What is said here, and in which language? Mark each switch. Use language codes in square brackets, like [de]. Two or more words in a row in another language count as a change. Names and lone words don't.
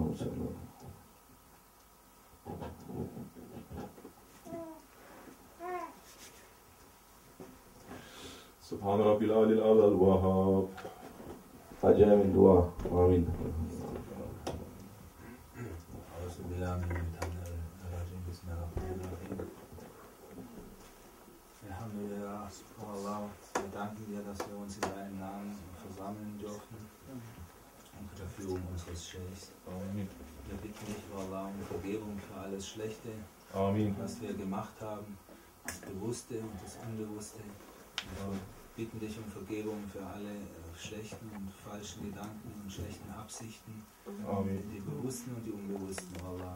[ar] سبحان ربي العلي الأعلى الوهاب. فجأة من دعاء. آمين. الحمد لله، سبحان الله, [de] wir danken dir, dass wir uns in deinem Namen versammeln dürfen unter der Führung unseres Scheichs. Wir bitten dich, Allah, um Vergebung für alles Schlechte, was wir gemacht haben, das Bewusste und das Unbewusste. Wir bitten dich um Vergebung für alle schlechten und falschen Gedanken und schlechten Absichten, die bewussten und die unbewussten, Allah.